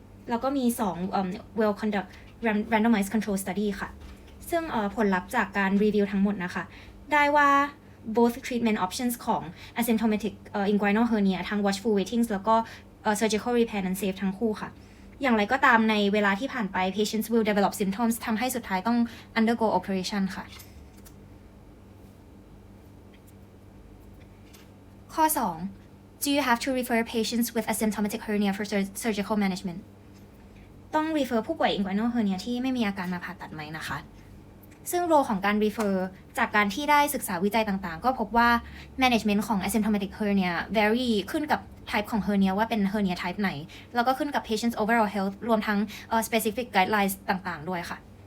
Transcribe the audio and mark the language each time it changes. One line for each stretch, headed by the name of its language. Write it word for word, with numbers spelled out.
Thai: แล้วก็มีสองเอ่อ
English: well conduct randomized control study
Thai: ค่ะซึ่งเอ่อผลลัพธ์จากการรีวิวทั้งหมดนะคะได้ว่า
English: both treatment options
Thai: ของ asymptomatic เอ่อ inguinal hernia ทั้ง watchful waiting แล้วก็เอ่อ surgical repair นั้น safe ทั้งคู่ค่ะอย่างไรก็ตามในเวลาที่ผ่านไป
English: patients will develop symptoms
Thai: ทำให้สุดท้ายต้อง
English: undergo operation
Thai: ค่ะข้อ สอง
English: Do you have to refer patients with asymptomatic hernia for sur- surgical management?
Thai: ต้อง refer ผู้ป่วย inguinal hernia ที่ไม่มีอาการมาผ่าตัดไหมนะคะ ซึ่ง role ของการ refer จากการที่ได้ศึกษาวิจัยต่างๆ ก็พบว่า management ของ asymptomatic hernia vary ขึ้นกับ type ของ hernia ว่าเป็น hernia type ไหน แล้วก็ขึ้นกับ
English: patient's overall health
Thai: รวมทั้งเอ่อ
English: specific guidelines
Thai: ต่างๆ ด้วยค่ะ